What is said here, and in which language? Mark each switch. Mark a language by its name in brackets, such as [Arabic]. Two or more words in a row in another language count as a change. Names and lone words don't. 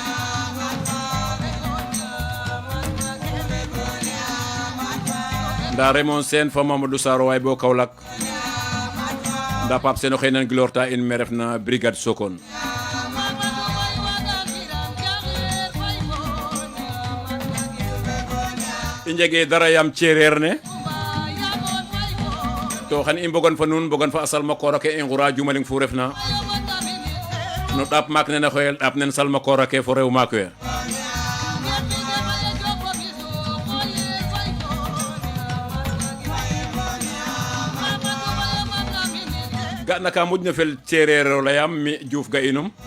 [Serer] nda Raymond Sène fa Mamadou Saro way bo Kaolack nda Pape Sène xey nan gilorta in me refna brigade Sokone i njege dara yam cereer ne to xan i mbogon fa nuun mbogon fa a salma koora ke i ngura jumaling fu refna no ɗaap maak nene xoyel ɗaap nen salma koora ke fo rew maak we ga na ka moƴna fel cereer o leyam mi Diouf ga inum